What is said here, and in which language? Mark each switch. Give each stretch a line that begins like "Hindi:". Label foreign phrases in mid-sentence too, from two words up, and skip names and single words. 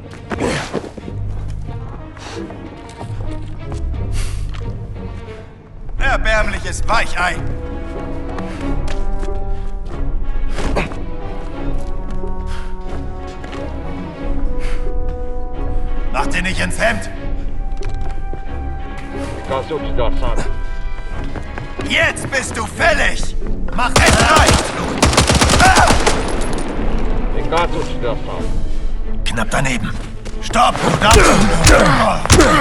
German: Erbärmliches Weichei! Mach dir nicht ins Hemd!
Portuguese: Ficar seu desgraçado.
German: Jetzt bist du fällig! Mach es leicht!
Portuguese: Vem cá, seu desgraçado.
German: Knapp daneben! Stopp! Du darfst...